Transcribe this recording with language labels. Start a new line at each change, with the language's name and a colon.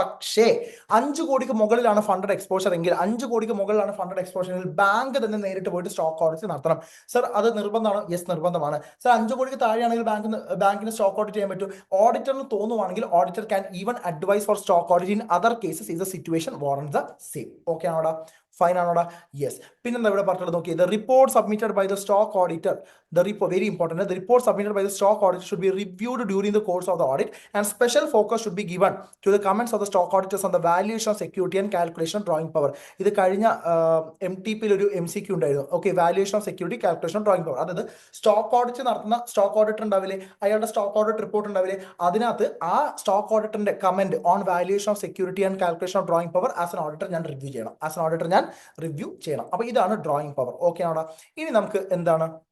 Malayalam: പക്ഷേ 5 കോടിക്ക് മുകളിലാണ് ഫണ്ടഡ് എക്സ്പോഷർ എങ്കിൽ, 5 കോടിക്ക് മുകളിലാണ് ഫണ്ടഡ് എക്സ്പോഷർ എങ്കിൽ ബാങ്ക് തന്നെ നേരിട്ട് പോയിട്ട് സ്റ്റോക്ക് ഓഡിറ്റ് നടത്തണം. സർ അത് നിർബന്ധമാണോ? യെസ്, നിർബന്ധമാണ്. സർ 5 കോടിക്ക് താഴെയാണെങ്കിൽ ബാങ്കിന് സ്റ്റോക്ക് ഓഡിറ്റ് ചെയ്യാൻ പറ്റും. ഓഡിറ്ററിന് തോന്നുവാണെങ്കിൽ
English: Auditor can even advise for stock audit in other cases if the situation warrants the same.
Malayalam: Okay ആണോടാ? Fine ആണോടാ? Yes. പിന്നെന്താ ഇവിടെ പറഞ്ഞിട്ടുള്ളത് നോക്കി,
English: The report submitted by the stock auditor, the report, very important, the report submitted by the stock auditor should be reviewed during the course of the audit, and special focus should be given to the comments of the stock auditors on the valuation of security and calculation of drawing power.
Malayalam: ഇത് കഴിഞ്ഞ MTP ഒരു MCQ ഉണ്ടായിരുന്നു. Okay, valuation of security, calculation of drawing power. അതായത് stock audit നടത്തുന്ന stock auditor ഉണ്ടാവില്ലേ, അയാളുടെ stock audit report ഉണ്ടാവില്ലേ, അതിനകത്ത് ആ stock ഓഡിറ്ററിന്റെ
English: comment on valuation of security and calculation of drawing power as an auditor
Malayalam: ഞാൻ റിവ്യൂ ചെയ്യണം. അപ്പൊ ഇതാണ് ഡ്രോയിങ് പവർ. ഓക്കെ ആണോ? ഇനി നമുക്ക് എന്താണ്